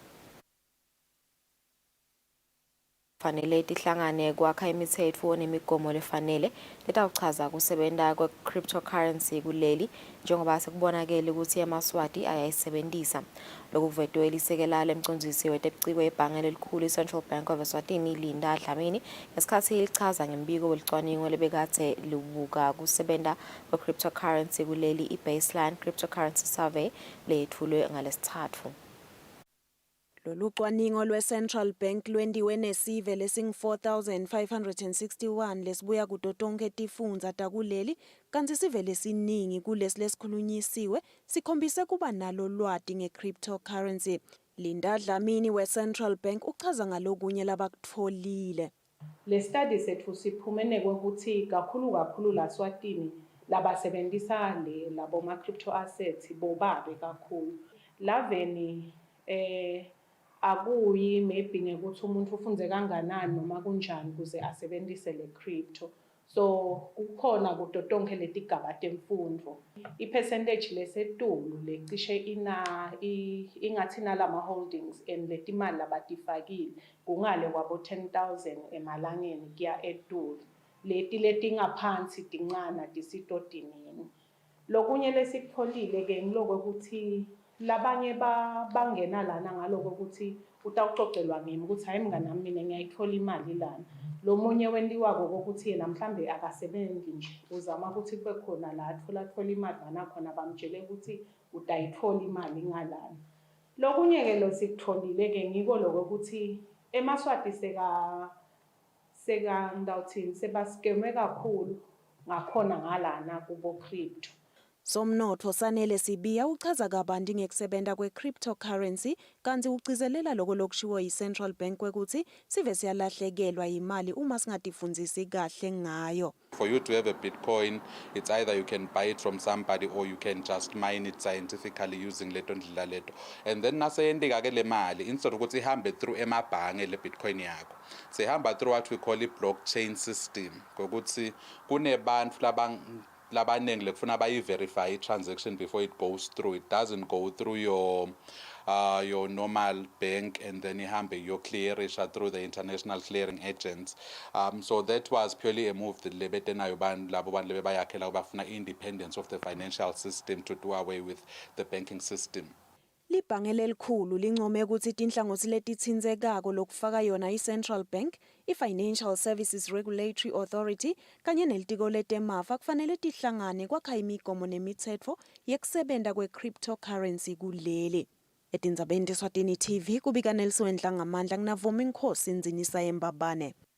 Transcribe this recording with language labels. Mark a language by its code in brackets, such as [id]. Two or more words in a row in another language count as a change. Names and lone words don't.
[ss] Fanele tihlangane kwakha imithetho nemigomo lefanele letawuchaza kusebenta kwe-cryptocurrency kuleli njengoba sekubonakele ukuthi eMaswati ayayisebentisa. Lokhu kuvetwe lisekela lemcondzisi wetebuciko ebhange lelikhulu i-Central Bank of Eswatini Linda Dlamini ngesikhathi lichaza ngembiko welicwaningo lebekade lubuka kusebenta kwe-cryptocurrency kuleli i-baseline cryptocurrency survey leyethulwe ngalesithathu. Lolu cwaningo lwe-Central Bank lwendiwe nesive lesing-4,561 lesibuya kuto tonke tifundza takuleli kanti sive lesiningi kulesi lesikhulunyisiwe sikhombise kuba nalo lwati nge-cryptocurrency. Linda Dlamini we-Central Bank uchaza ngalokunye labakutfolile. Le study sethu siphumene kokuthi kakhulu la Swatini labasebenzisa labo ma crypto assets bobabe kakhulu. Laveni akuyi maybe ngekuthi umuntu ufunze kanganani noma kunjani ukuze asebenzise le crypto. So kukhona kuto tonke letigaba temfundvo. I-percentage lesetulu lecishe ingathi nalama [en] holdings and [ss] letimali labatifakile kungale kwabo 10,000 emalangeni kuya etulu. Letingaphansi tincana tisitodinini. Lokunye lesikutfolile ke ngiloko ukuthi labanye bangena lana ngaloko ukuthi utawucocelwa ngimi ukuthi hayi mngani mina ngiyayithola imali lana. Lo munye wendiwako ukuthi yena mhlambe akasebenzi nje uzama ukuthi kube khona la athola imali lana khona bamtshele ukuthi utayithola imali ngalana. Lokunye ke lo sikutholile ke ngiko lokho ukuthi eMaswati ngidawuthini sebaskeme kakhulu ngakhona ngalana kubo crypto. Somnotho Sanele Sibiya uchaza kabanti ngekusebenta kwe-cryptocurrency kanti ugcizelela loko lokushiwo yi-Central Bank kwekuthi sive siyalahlekelwa imali uma singatifundzisi kahle ngayo. [en] For you to have a Bitcoin, it's either you can buy it from somebody or you can just mine it scientifically using [ss] leto ndlela leto. [en] And then [ss] naseyendika ke le mali instead ukuthi ihambe through emabhange le Bitcoin yakho. [en] Sehamba through what we call a blockchain system. [ss] Kokuthi kunebantu labanengi lekufuna bayi-verify i-transaction [en] before it goes through. It doesn't go through your normal bank and then [ss] ihambe clearisha [en] through the international clearing agents. So that was purely a move that [ss] lebetenayo labo bantu lebebayakhela [en] bafuna independence of the financial system to do away with the banking system. [ss] Libhange lelikhulu lincome ukuthi tinhlangothi letitsindzekako lokufaka yona i-Central Bank, i-Financial Services Regulatory Authority kanye nelitiko letemafa kufanele tihlangane kwakha imigomo nemitsetfo yekusebenta kwe-cryptocurrency kuleli. Etindzabeni teSwatini TV kubika Nelson Dlangamandla kunavuma inkhosi Nzinisa Yembabane.